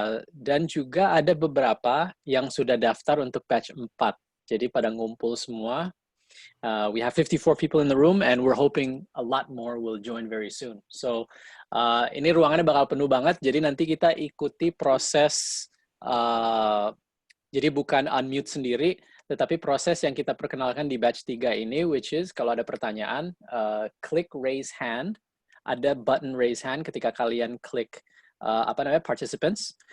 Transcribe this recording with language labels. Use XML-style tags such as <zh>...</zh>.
<id>Dan juga ada beberapa yang sudah daftar untuk batch 4. Jadi pada ngumpul semua.</id> <en>We have 54 people in the room and we're hoping a lot more will join very soon.</en> <id>So ini ruangannya bakal penuh banget. Jadi nanti kita ikuti proses, jadi bukan unmute sendiri, tetapi proses yang kita perkenalkan di batch 3 ini,</id> <en>which is</en> <id>kalau ada pertanyaan, klik raise hand. Ada button raise hand ketika kalian klik participants.</id>